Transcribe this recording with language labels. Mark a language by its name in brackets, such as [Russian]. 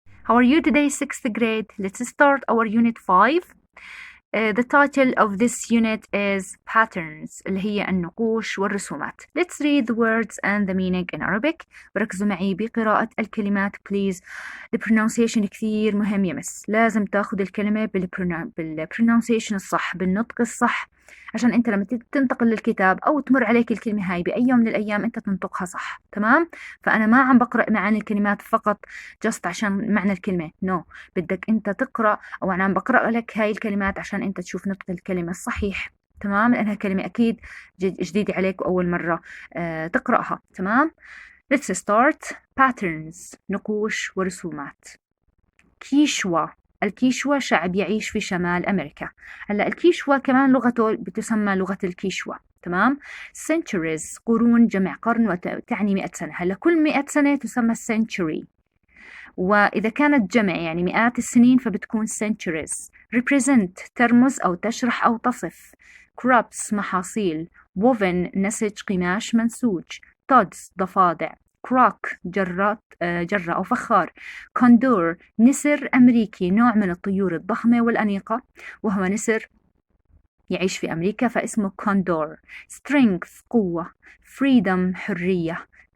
[English] How are you today, 6th grade? Let's start our unit 5. The title of this unit is Patterns [Arabic] اللي هي النقوش والرسومات. [English] Let's read the words and the meaning in Arabic. [Arabic] وركزوا معي بقراءة الكلمات please. The pronunciation كثير مهم يا مس. لازم تاخد الكلمة بالpronunciation الصح، بالنطق الصح، عشان انت لما تنتقل للكتاب او تمر عليك الكلمة هاي بأي يوم من الأيام انت تنطقها صح. تمام؟ فأنا ما عم بقرأ معاني الكلمات فقط just عشان معنى الكلمة. [English] no. [Arabic] بدك انت تقرأ، او انا عم بقرأ لك هاي الكلمات عشان انت تشوف نطق الكلمة الصحيح. تمام؟ لأنها كلمة أكيد جديدة عليك وأول مرة تقرأها. [English] تمام؟ Let's start. [Arabic] Patterns نقوش ورسومات. كيشوا. الكيشوا شعب يعيش في شمال أمريكا. هلا الكيشوا كمان لغته بتسمى لغة الكيشوا. تمام؟ centuries قرون، جمع قرن وتعني 100 سنة. هلا كل 100 سنة تسمى century، وإذا كانت جمع يعني مئات السنين فبتكون centuries. represent ترمز أو تشرح أو تصف. crops محاصيل. woven نسج قماش منسوج. tods ضفادع. croc جرة أو فخار. condor نسر أمريكي، نوع من الطيور الضخمة والأنيقة، وهو نسر يعيش في أمريكا فاسمه condor. strength قوة. freedom حرية.